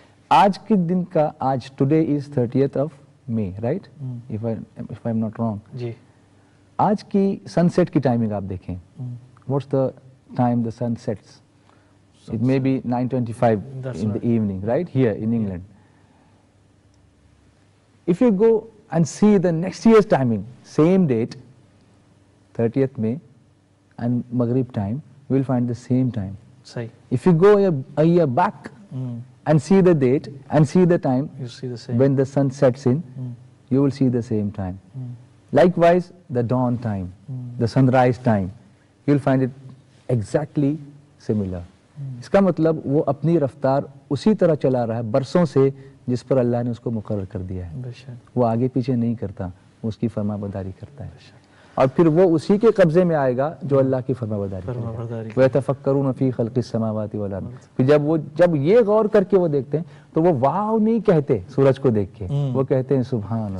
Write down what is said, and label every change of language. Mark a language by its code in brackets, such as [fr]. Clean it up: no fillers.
[ur] آج کے دن کا, آج [en] Today is 30th of May, right, if I'm not wrong. [ur] جی. آج کی سن سیٹ کی ٹائمنگ آپ دیکھیں, [en] What's the time the sun sets, it may be 9:25 in the evening, right, here in England. If you go and see the next year's timing, same date, 30th May and Maghrib time, you will find the same time. [ur] صحیح. [en] If you go a year back and see the date and see the time, You see the same. when the sun sets in, you will see the same time. Likewise, the dawn time, the sunrise time, you will find it exactly similar. [ur] اس کا مطلب وہ اپنی رفتار اسی طرح چلا رہا ہے برسوں سے جس پر اللہ نے اس کو مقرر کر دیا ہے. وہ آگے پیچھے نہیں کرتا, وہ اس کی فرما برداری کرتا ہے, اور پھر وہ اسی کے قبضے میں آئے گا جو اللہ کی فرما برداری کرے گا. [ar] وَيَتَفَكَّرُونَ فِي خَلْقِ السَّمَاوَاتِ وَالْأَرْضِ. [ur] پھر جب یہ غور کر کے وہ دیکھتے ہیں تو وہ واو نہیں کہتے سورج کو دیکھ کے, وہ کہتے ہیں سبحان اللہ,